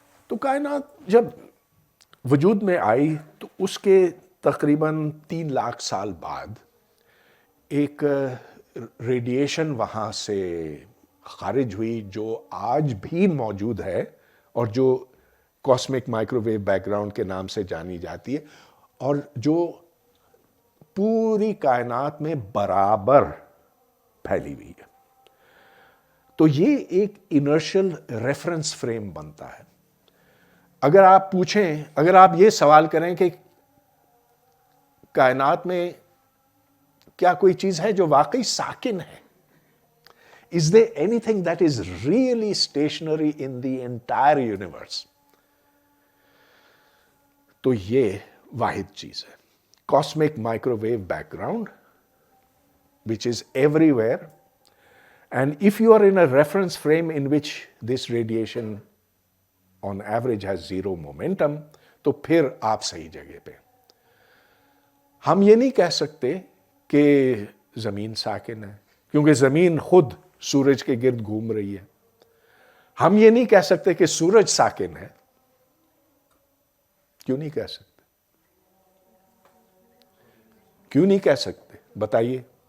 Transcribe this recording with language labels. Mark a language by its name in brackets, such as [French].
[Urdu] تو کائنات جب وجود میں آئی تو اس کے تقریباً 3 لاکھ سال بعد ایک ریڈیشن وہاں سے خارج ہوئی جو آج بھی موجود ہے اور جو cosmic micro view back ground کے نام سے جانی جاتی ہے, اور جو پوری کائنات میں برابر پھیلی ہوئی ہے. تو یہ ایک انرشل ریفرنس فریم بنتا ہے. اگر آپ پوچھیں, اگر آپ یہ سوال کریں کہ کائنات میں کیا کوئی چیز ہے جو واقعی ساکن ہے, [English] is there anything that is really stationary in the entire universe, [Urdu] تو یہ واحد چیز ہے, [English] cosmic microwave background which is everywhere, and if you are in a reference frame in which this radiation on average has 0 momentum, [Urdu] تو پھر آپ صحیح جگہ پہ. ہم یہ نہیں کہہ سکتے کہ زمین ساکن ہے کیونکہ زمین خود سورج کے گرد گھوم رہی ہے. ہم یہ نہیں کہہ سکتے کہ سورج ساکن ہے. کیوں نہیں کہہ سکتے؟ کیوں نہیں کہہ سکتے بتائیے.